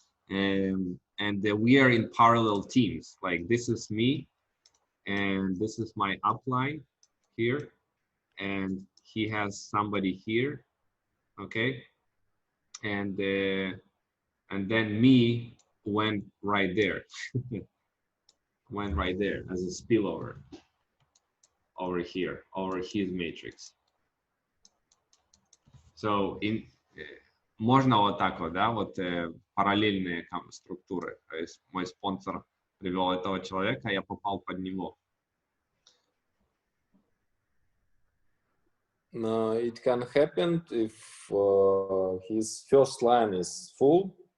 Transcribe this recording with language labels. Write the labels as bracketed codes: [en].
[en] And we are in parallel teams. Like this is me, and this is my upline here, and he has somebody here, okay? And then me went right there, went right there as a spillover over here, over his matrix. [ru] So можно вот так вот, да, вот параллельные структуры. То есть мой спонсор привел этого человека, я попал под него. [en] It can happen if his first line is full.